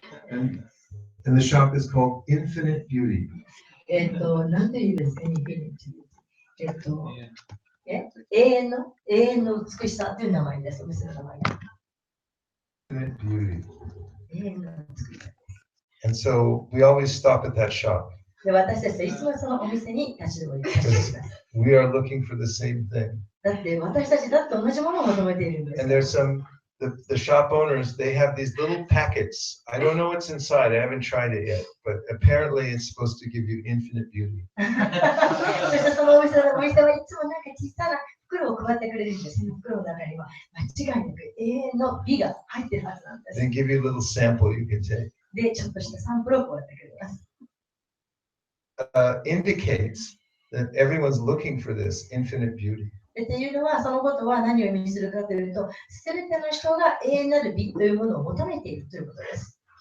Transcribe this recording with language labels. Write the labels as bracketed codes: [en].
[en] And the shop is called Infinite Beauty. [ja] なんて言うんですか、インフィニティ。永遠の美しさという名前です、お店の名前が。 [en] Infinite Beauty. [ja] 永遠の美しさ。 [en] And so we always stop at that shop. [ja] で、私たちはいつもそのお店に立ち止まります。 [en] We are looking for the same thing. [ja] だって私たちだって同じものを求めているんです。 [en] And there's the shop owners, they have these little packets. I don't know what's inside. I haven't tried it yet, but apparently it's supposed to give you infinite beauty. [ja] そしてそのお店はいつもなんか小さな袋を配ってくれるんです。その袋の中には間違いなく永遠の美が入ってるはずなんです。 [en] They give you a little sample you can take. [ja] で、ちょっとしたサンプルを配ってくれます。 [en] Indicates that everyone's looking for this infinite beauty. [ja] っていうのは、そのことは何を意味するかというと、すべての人が永遠なる美というものを求めているということです。